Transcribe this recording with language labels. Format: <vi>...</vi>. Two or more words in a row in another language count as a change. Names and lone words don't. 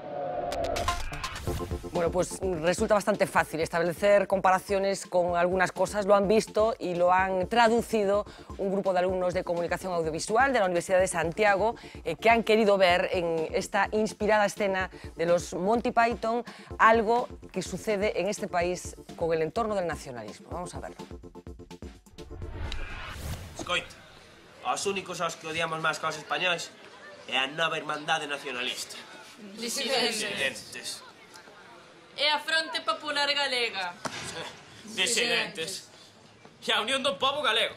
<es>Bueno, pues resulta bastante fácil establecer comparaciones con algunas cosas. Lo han visto y lo han traducido un grupo de alumnos de comunicación audiovisual de la Universidad de Santiago que han querido ver en esta inspirada escena de los Monty Python algo que sucede en este país con el entorno del nacionalismo. Vamos a verlo.</es> <gl>Escoita, os únicos aos que odiamos máis que aos españois é a nova Irmandade Nacionalista. Disidentes. E a Fronte Popular Galega. Disidentes. E a Unión do Pobo Galego.</gl>